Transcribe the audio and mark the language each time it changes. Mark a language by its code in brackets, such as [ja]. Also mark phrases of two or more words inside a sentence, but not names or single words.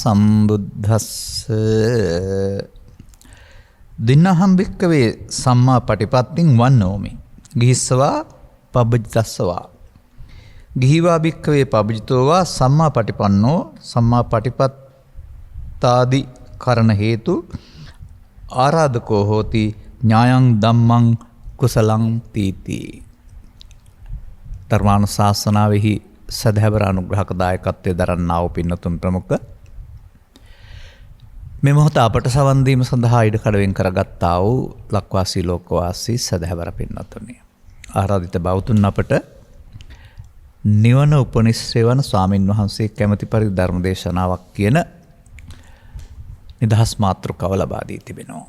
[pi] සම්බුද්දස්සේ දින්නහම් භික්කවේ සම්මා පටිපත්තිං වන්නෝමි ගිහිස්සවා පබ්බජිතස්සවා ගිහිවා භික්කවේ පබ්බජිතෝවා සම්මා පටිපන්නෝ සම්මා පටිපත්තාදි කරණ හේතු ආරාධකෝ හෝති ඥායං ධම්මං කුසලං තීති. [si] ධර්මානුශාසනාවෙහි සදහැවර අනුග්‍රහක දායකත්වයේ දරන්නා වූ පින්නතුන් ප්‍රමුඛ මේ මොහොත අපට සවන් දීම සඳහා ඉඩකඩ කරගත්තා වූ ලක්වාසී ලෝකවාසී සදහැවර පින්නතුනි, ආරාධිත බෞතුන් අපට නිවන උපනිශ්‍රේ වන ස්වාමින් වහන්සේ කැමැති පරිදි ධර්ම දේශනාවක් කියන නිදහස් මාතෘකාව ලබා දී තිබෙනවා.